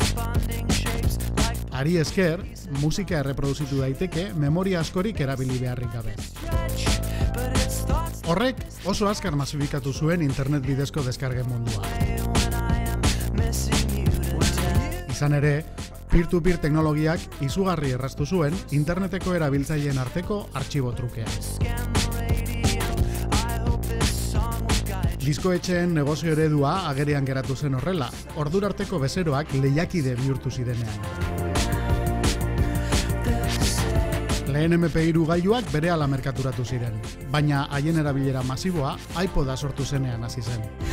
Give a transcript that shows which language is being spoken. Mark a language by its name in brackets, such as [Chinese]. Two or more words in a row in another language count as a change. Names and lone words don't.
[Basque] Hari esker, musika erreproduzitu daiteke memoria askorik erabili beharrik gabe. Horrek oso azkar masifikatu zuen internet bidezko deskargen mundua. Izan ere, peer-to-peer teknologiak izugarri erraztu zuen interneteko erabiltzaileen arteko artxibo trukea. Diskoetxeen negozio eredua agerian geratu zen horrela, ordurarteko bezeroak lehiakide bihurtu zirenean. Lehen MP3 gailuak berehala merkaturatu ziren, baina haien erabilera masiboa iPoda sortu zenean hasi zen.